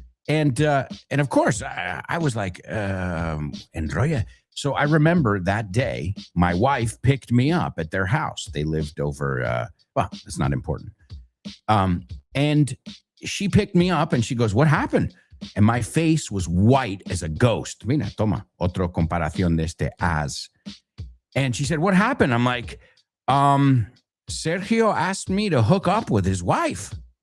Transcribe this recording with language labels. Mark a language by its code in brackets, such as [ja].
[en] And of course, I was like, enrolla. So I remember that day, my wife picked me up at their house. They lived over, it's not important. And she picked me up and she goes, what happened? And my face was white as a ghost. [es] Mira, toma, otro comparación de este as. [en] And she said, what happened? I'm like, Sergio asked me to hook up with his wife.